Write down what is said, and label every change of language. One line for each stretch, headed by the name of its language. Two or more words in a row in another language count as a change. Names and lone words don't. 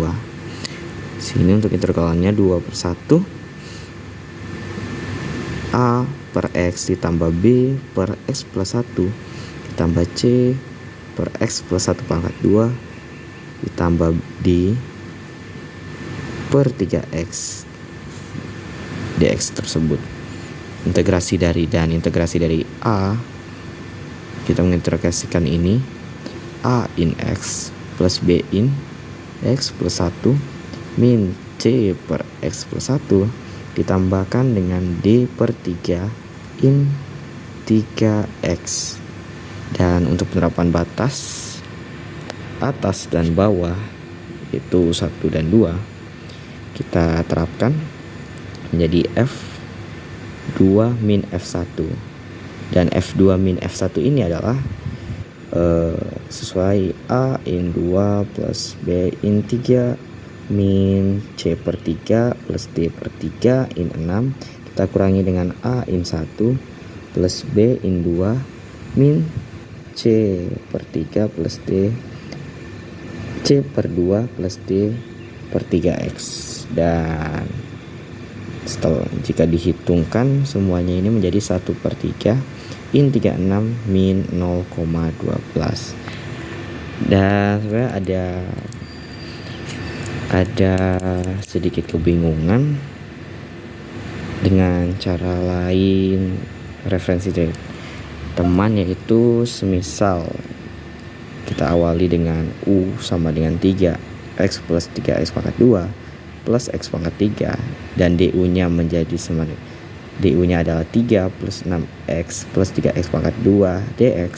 Indonesian: Sini untuk intervalnya 2 per 1 a per x ditambah b per x plus 1 ditambah c per x plus 1 pangkat 2 ditambah d per 3x dx tersebut. Integrasi dari a, kita mengintegrasikan ini a in x plus b in x plus 1 min c per x plus 1 ditambahkan dengan d per 3 in 3x. Dan untuk penerapan batas atas dan bawah itu 1 dan 2 kita terapkan menjadi f2 min f1. Dan F2 min F1 ini adalah sesuai A in 2 plus B in 3 min C per 3 plus D per 3 in 6. Kita kurangi dengan A in 1 plus B in 2 min C per 3 plus D C per 2 plus D per 3X. Dan setelah jika dihitungkan semuanya ini menjadi 1 per 3 in 36 min 0,12. Dan sebenarnya ada sedikit kebingungan dengan cara lain referensi dari teman, yaitu semisal kita awali dengan U sama dengan 3x plus 3x pangkat 2 plus x pangkat 3 dan du nya menjadi sama DU-nya adalah 3 plus 6X plus 3X pangkat 2 DX.